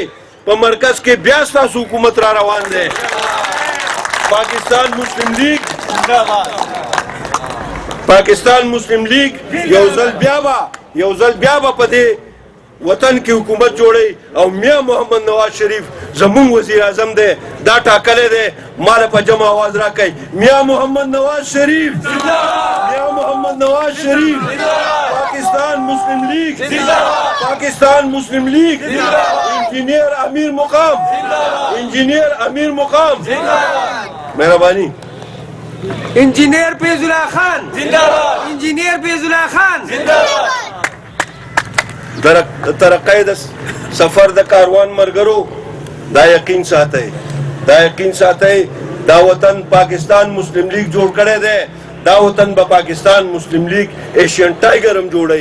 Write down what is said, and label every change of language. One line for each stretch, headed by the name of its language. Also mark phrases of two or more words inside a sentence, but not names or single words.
Pashto: په مرکز کې بیا ستاسو حکومت را روان دی. پاکستان مسلم لیگ پاکستان مسلم لیگ یو ځل بیا به په دې وطن کې حکومت جوړی او میاں محمد نواز شریف زمون وزیر اعظم دی، دا ټاکلی دی. مال په جمع آواز راکئ، میاں محمد نواز شریف، میاں محمد نواز شریف، پاکستان مسلم لیگ، پاکستان مسلم لیگ، انجینئر امیر مقام، انجینئر امیر مقام. مهربانی.
Urdu: انجینئر فیض اللہ خان زندہ باد، انجینئر فیض اللہ خان زندہ باد.
Pashto: ترقۍ د سفر د کاروان مرګرو دا یقین ساتئ، دا یقین ساتئ دا وطن پاکستان مسلم لیگ جوړ کړی دی. دا وطن به پاکستان مسلم لیگ
English: Asian tiger
Pashto: هم جوړوي.